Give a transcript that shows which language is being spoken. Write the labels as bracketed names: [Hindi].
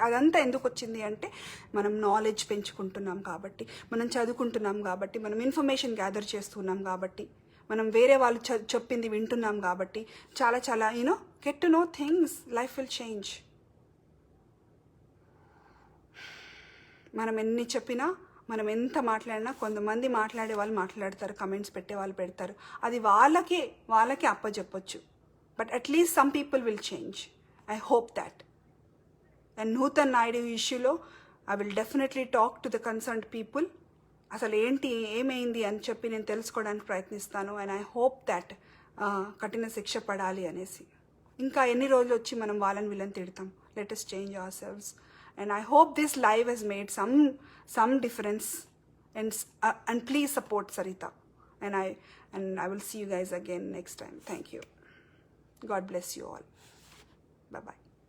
[Telugu] అదంతా ఎందుకు వచ్చింది అంటే మనం నాలెడ్జ్ పెంచుకుంటున్నాం కాబట్టి, మనం చదువుకుంటున్నాం కాబట్టి, మనం ఇన్ఫర్మేషన్ గ్యాదర్ చేస్తున్నాం కాబట్టి, మనం వేరే వాళ్ళు చెప్పింది వింటున్నాం కాబట్టి. చాలా చాలా [English] Get to know things, life will change. [Telugu] మనం ఎన్ని చెప్పినా, మనం ఎంత మాట్లాడినా, కొంతమంది మాట్లాడే వాళ్ళు మాట్లాడతారు, కమెంట్స్ పెట్టే వాళ్ళు పెడతారు. అది వాళ్ళకే అప్పచెప్పొచ్చు. [English] But at least some people will change. I hope that. And Nutan Naidu issue, I will definitely talk to the concerned people. [Telugu] అసలు ఏంటి ఏమైంది అని చెప్పి నేను తెలుసుకోవడానికి ప్రయత్నిస్తాను. [English] and I hope that [Telugu] కఠిన శిక్ష పడాలి అనేసి. ఇంకా ఎన్ని రోజులు వచ్చి మనం వాళ్ళని వీళ్ళని తిడతాం? [English] Let us change ourselves. And I hope this live has made some difference. And please support Sarita. And I will see you guys again next time. Thank you. God bless you all. Bye-bye.